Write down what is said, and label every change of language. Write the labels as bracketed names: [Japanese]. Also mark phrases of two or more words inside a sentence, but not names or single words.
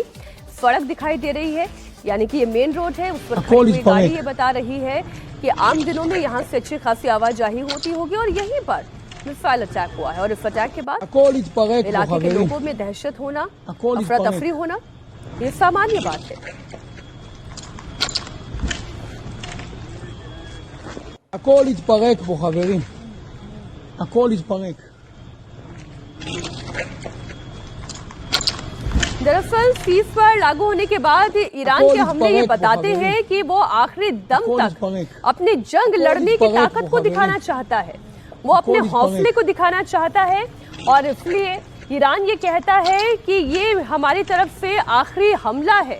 [Hindi] सड़क दिखाई दे रही है, यानी कि ये [English] main road [Hindi] है, उस पर खड़ी हुई गाड़ी ये बता रही है कि आम दिनों में यहाँ से अच्छी खासी आवाजाही होती होगी और यहीं पर [English] missile attack [Hindi] हुआ है। और इस अटैक के बाद इलाके के लोगों में दहशत होना, अफरा तफरी होना, ये सामान्य बात है। [Hebrew] הכל יתפרק פה חברים, הכל יתפרק। [Hindi] दरअसल सीज़फायर लागू होने के बाद ईरान के हमले ये बताते हैं कि वो आखिरी दम तक अपनी जंग लड़ने की ताकत को दिखाना चाहता है, वो अपने हौसले को दिखाना चाहता है और इसलिए ईरान ये कहता है कि ये हमारी तरफ से आखिरी हमला है।